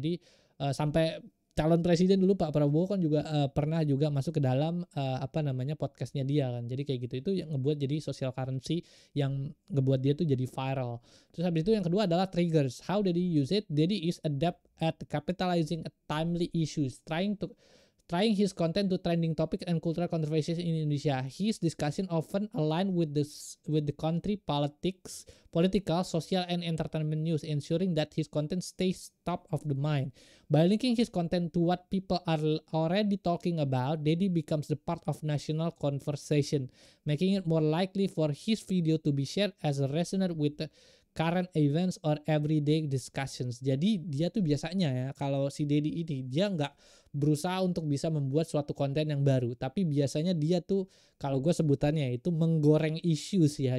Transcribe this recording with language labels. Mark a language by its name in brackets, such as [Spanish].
[Indonesian] Jadi sampai calon presiden dulu Pak Prabowo kan juga pernah juga masuk ke dalam podcastnya dia kan. Jadi kayak gitu, itu yang ngebuat jadi social currency yang ngebuat dia tuh jadi viral. Terus habis itu yang kedua adalah triggers. [English] How did he use it? Daddy is adept at capitalizing timely issues, trying his content to trending topics and cultural controversies in Indonesia. His discussion often align with the country political, social, and entertainment news, ensuring that his content stays top of the mind. By linking his content to what people are already talking about, Deddy becomes the part of national conversation, making it more likely for his video to be shared as a resonate with the current events or everyday discussions. [Indonesian] Jadi dia tuh biasanya ya kalau si Deddy ini dia nggak berusaha untuk bisa membuat suatu konten yang baru, tapi biasanya dia tuh kalau gue sebutannya itu menggoreng isu sih ya.